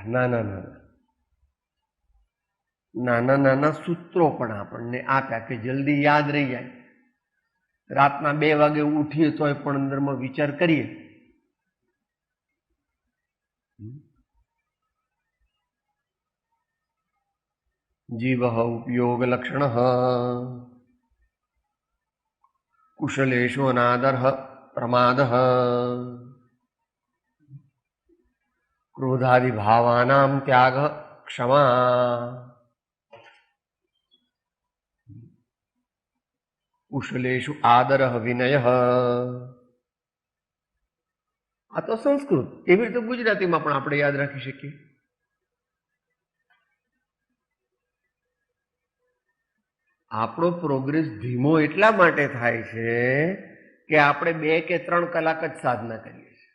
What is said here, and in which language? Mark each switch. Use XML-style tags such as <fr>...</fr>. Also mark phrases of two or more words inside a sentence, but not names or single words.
<gu>નાના નાના સૂત્રો પણ આપણને આપ્યા કે જલ્દી યાદ રહી જાય. રાતના 2 વાગે ઉઠીએ તોય પણ અંદરમાં વિચાર કરીએ.</gu> <sa>જીવ ઉપયોગ લક્ષણ कुशलेषु अनादरः प्रमादः क्रोधादि भावानां त्यागः क्षमा कुशलेषु आदरः विनयः.</sa> <gu>આ તો સંસ્કૃત. એવી રીતે ગુજરાતીમાં પણ આપણે યાદ રાખી શકીએ. આપણો પ્રોગ્રેસ ધીમો એટલા માટે થાય છે કે આપણે 2 કે 3 કલાક જ સાધના કરીએ છીએ.</gu>